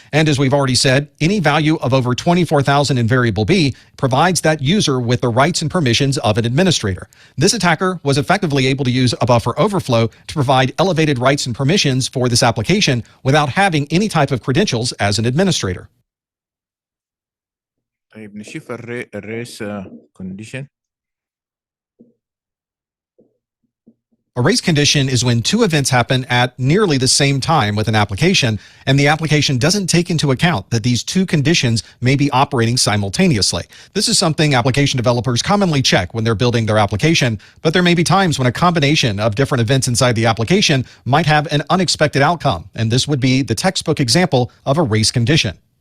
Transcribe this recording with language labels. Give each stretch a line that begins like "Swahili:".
English: And as we've already said, any value of over 24,000 in variable B provides that user with the rights and permissions of an administrator. This attacker was effectively able to use a buffer overflow to provide elevated rights and permissions for this application without having any type of credentials as an administrator.
Arabic: طيب نشوف الريس condition.
English: A race condition is when 2 events happen at nearly the same time with an application, and the application doesn't take into account that these 2 conditions may be operating simultaneously. This is something application developers commonly check when they're building their application, but there may be times when a combination of different events inside the application might have an unexpected outcome, and this would be the textbook example of a race condition.